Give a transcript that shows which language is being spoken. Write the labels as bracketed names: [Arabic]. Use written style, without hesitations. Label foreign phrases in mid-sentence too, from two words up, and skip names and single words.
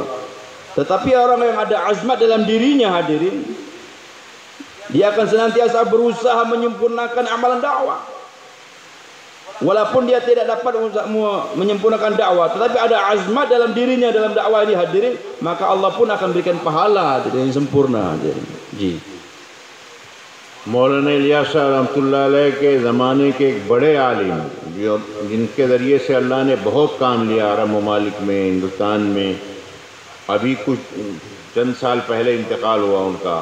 [Malay] Tetapi orang yang ada azmat dalam dirinya hadirin, dia akan senantiasa berusaha menyempurnakan amalan dakwah. Walaupun dia tidak dapat menyempurnakan dakwah, tetapi ada azmat dalam dirinya dalam dakwah ini hadirin, maka Allah pun akan berikan pahala yang sempurna hadirin. [Hindi] जी मौलाना इलियास [Arabic] رحمة الله عليه [Hindi] के ज़माने के एक बड़े आलिम, जिनके ज़रिए से अल्लाह ने बहुत काम लिया अरब ममालिक में, हिंदुस्तान में। अभी कुछ चंद साल पहले इंतकाल हुआ उनका।